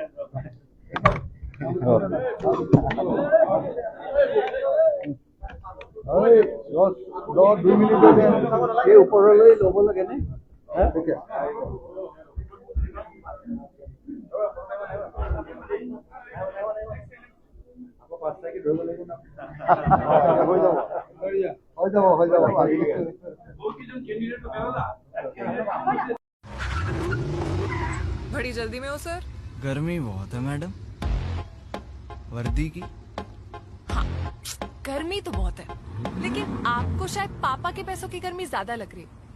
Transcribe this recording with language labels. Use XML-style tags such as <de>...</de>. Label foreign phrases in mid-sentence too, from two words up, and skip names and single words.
<as>ৰ 2 মিনিট এই ওপৰলৈ ল'ব লাগে নে? হৈ যাব।</as> <hi>बड़ी जल्दी में हो सर? गर्मी बहुत है मैडम, वर्दी की। हाँ, गर्मी तो बहुत है, लेकिन आपको शायद पापा के पैसों की गर्मी ज्यादा लग रही है।</hi>